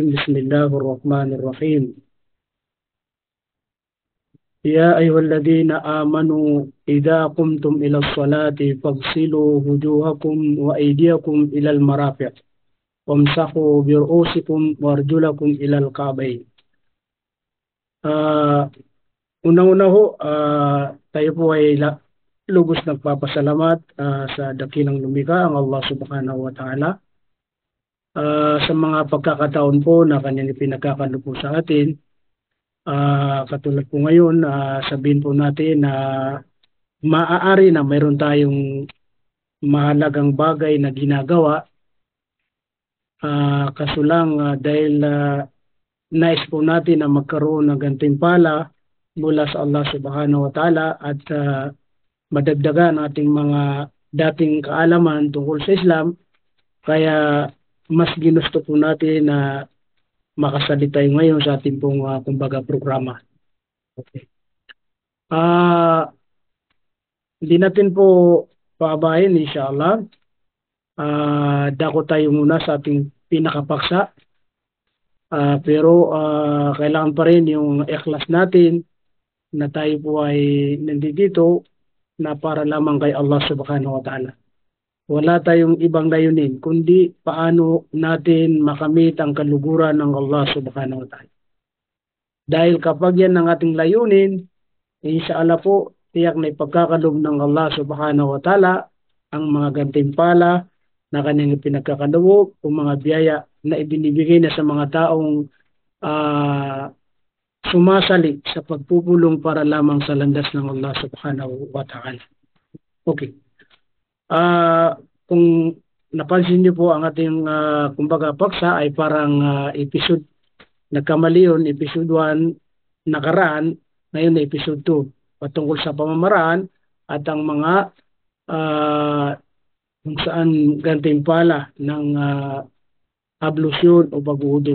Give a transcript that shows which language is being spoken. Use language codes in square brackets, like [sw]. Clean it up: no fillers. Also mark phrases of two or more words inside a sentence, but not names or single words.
[ar] بسم الله الرحمن الرحيم. يا أيها الذين آمنوا إذا قمتم إلى الصلاة فاغسلوا وجوهكم وأيديكم إلى المرافق وامسحوا برؤوسكم وأرجلكم إلى الكعبين. [tl] Una-una ho, tayo po ay lubos nagpapasalamat sa dakilang lumikha ang Allah [ar] سبحانه وتعالى [tl] sa mga pagkakataon po na kanyang ipinagkakalo po sa atin. Katulad po ngayon, sabihin po natin na maaari na mayroon tayong mahalagang bagay na ginagawa, kaso lang dahil nais po natin na magkaroon ng gantimpala mula sa Allah [ar] سبحانه وتعالى [tl] at madagdagan ating mga dating kaalaman tungkol sa Islam, kaya mas ginusto po natin na makasalita ngayon sa ating pong kumbaga programa. Okay. Hindi natin po paabahin, inshallah. Dako tayo muna sa ating pinakapaksa. Pero kailangan pa rin yung ikhlas natin na tayo po ay nandito na para lamang kay Allah [ar] سبحانه وتعالى. [tl] Wala tayong ibang layunin kundi paano natin makamit ang kaluguran ng Allah [ar] سبحانه وتعالى. [tl] Dahil kapag yan ang ating layunin, inshallah po, tiyak na ipagkakaloob ng Allah [ar] سبحانه وتعالى [tl] ang mga gantimpala na kanyang pinagkakaloob o mga biyaya na ibinibigay na sa mga taong sumasali sa pagpupulong para lamang sa landas ng Allah [ar] سبحانه وتعالى. [tl] Okay. Kung napansin niyo po ang ating kumbaga paksa ay parang episode, nagkamali yun, episode 1 nakaraan, ngayon na episode 2 patungkol sa pamamaraan at ang mga kung saan gantimpala ng ablusyon o pag-uudog.